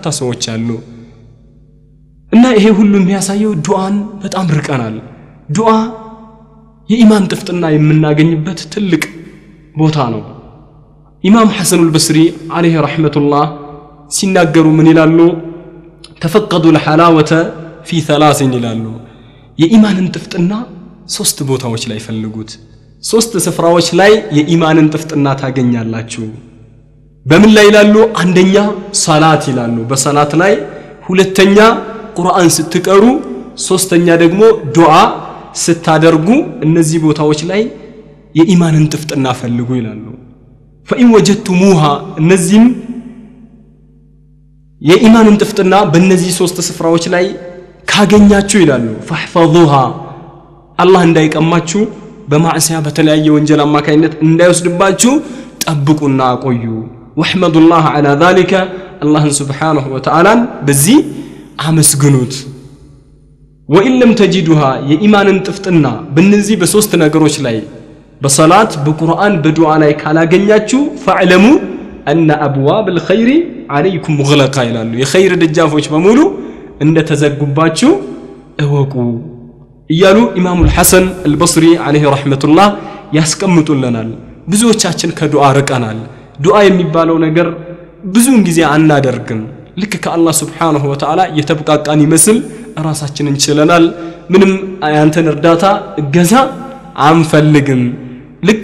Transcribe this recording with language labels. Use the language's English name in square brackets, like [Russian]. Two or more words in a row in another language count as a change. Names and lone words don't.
[Amharic] ሰዎች አሉ እና ይሄ ሁሉ የሚያሳየው ዱዓን በጣም ርቀናል ዱዓ የኢማን ጥፍጥና የምናገኝበት ትልቅ ቦታ ነው ኢማም ሐሰን አልበስሪ [Arabic] عليه رحمة الله [Amharic] ሲናገሩ ምን ይላሉ [Arabic] تفقدوا الحلاوة في ثلاث [Amharic] ይላሉ የኢማንን ጥፍጥና ሶስት ቦታዎች ላይ ፈልጉት ሶስት ስፍራዎች ላይ የኢማንን ጥፍጥና ታገኛላችሁ በምን ላይ ይላሉ አንደኛ ሶላት ይላሉ በሶላት ላይ ሁለተኛ ቁርአን ስትቀሩ ሶስተኛ ደግሞ ዱዓ ስታደርጉ እነዚህ ቦታዎች ላይ የኢማንን ጥፍጥና ፈልጉ ይላሉ [Arabic] فإن وجدتموها [Amharic] እነዚህም የኢማንን ጥፍጥና በእነዚህ ሶስት ስፍራዎች ላይ ካገኛችሁ ይላሉ فاحفظوها አላህ እንዳይቀማችሁ በማዕሲያ በተለያየ ወንጀል አማካይነት እንዳይወስድባችሁ ጠብቁና አቆዩ [Arabic] واحمدوا الله على ذلك الله سبحانه وتعالى [Amharic] በዚህ አመስግኑት [Arabic] وإن لم تجدوها [Amharic] የኢማንን ጥፍጥና በእነዚህ በሶስት ነገሮች ላይ በሶላት በቁርአን በዱዓ ላይ ካላገኛችሁ [Arabic] فاعلموا أن أبواب الخير عليكم مغلقة [Amharic] ይላሉ የኸይር ደጃፎች በሙሉ እንደተዘጉባችሁ እወቁ እያሉ ኢማሙ አልሐሰን አልበስሪ [Arabic] عليه رحمة الله [Amharic] ያስቀምጡልናል ብዙዎቻችን ከዱዓ ርቀናል ዱዓ የሚባለው ነገር ብዙውን ጊዜ አናደርግም ልክ ከአላህ [Arabic] سبحانه وتعالى [Amharic] የተብቃቃን ይመስል ራሳችንን ችለናል ምንም ያንተን እርዳታ እገዛ አንፈልግም ልክ